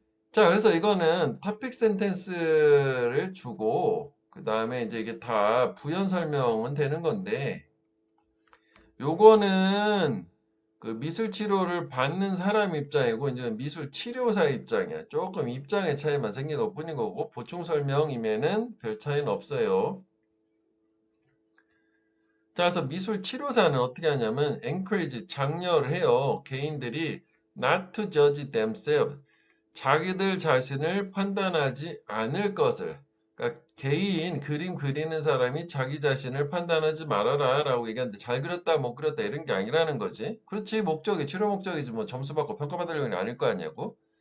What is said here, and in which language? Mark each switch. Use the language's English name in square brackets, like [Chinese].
[Korean] 자, 그래서 이거는 토픽 센텐스를 주고 그 다음에 이제 이게 다 부연 설명은 되는 건데, 요거는 그 미술 치료를 받는 사람 입장이고 이제 미술 치료사 입장이야. 조금 입장의 차이만 생긴 것뿐인 거고 보충 설명이면은 별 차이는 없어요. 자, 그래서 미술 치료사는 어떻게 하냐면 encourage, 장려를 해요. 개인들이 [English] not to judge themselves. [Korean] 자기들 자신을 판단하지 않을 것을. 그러니까 개인 그림 그리는 사람이 자기 자신을 판단하지 말아라 라고 얘기하는데 잘 그렸다 못 그렸다 이런 게 아니라는 거지. 그렇지 목적이 치료 목적이지 뭐 점수 받고 평가받으려는 게 아닐 거 아니냐고.